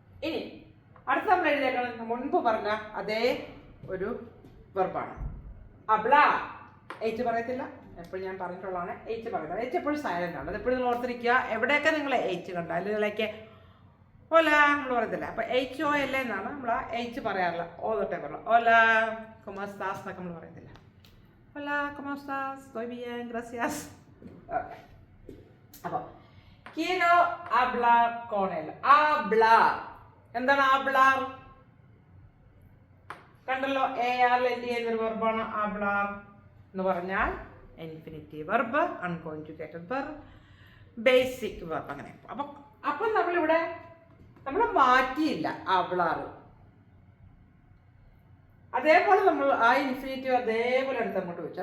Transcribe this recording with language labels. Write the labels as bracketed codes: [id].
[ml] ഇനി അടുത്ത നമ്മൾ എഴുതിയേക്കണം മുൻപ് പറഞ്ഞ അതേ ഒരു വെർബാണ് അബ്ല. എച്ച് പറയത്തില്ല, എപ്പോഴും ഞാൻ പറഞ്ഞിട്ടുള്ളതാണ് എച്ച് പറയുന്നത്. എച്ച് എപ്പോഴും സൈലൻ്റ് ആണ്, അതെപ്പോഴും നിങ്ങൾ ഓർത്തിരിക്കുക. എവിടെയൊക്കെ നിങ്ങൾ എച്ച് കണ്ടാൽ ഇതിലേക്ക് ഓല നമ്മൾ പറയത്തില്ല, അപ്പോൾ HOL എന്നാണ് നമ്മൾ ആ എച്ച് പറയാറില്ല, ഓ തൊട്ടേ പറയണം. ഓല കൊമസ്താസ് എന്നൊക്കെ നമ്മൾ പറയത്തില്ല. ഓല കൊമസ്താസ്, [es] estoy bien, gracias. [ml] ഓക്കെ, അപ്പോൾ [es] quiero hablar con él. [ml] hablar എന്താണ് hablar? കണ്ടല്ലോ, AR എൻഡ് ചെയ്യുന്നൊരു വെർബാണ് hablar എന്ന് പറഞ്ഞാൽ infinitive verb, unconjugated verb, basic verb, അങ്ങനെ. അപ്പം നമ്മളിവിടെ നമ്മൾ മാറ്റിയില്ല hablar, അതേപോലെ നമ്മൾ ആ ഇൻഫിനിറ്റീവ് അതേപോലെ എടുത്ത് അങ്ങോട്ട് വെച്ചു.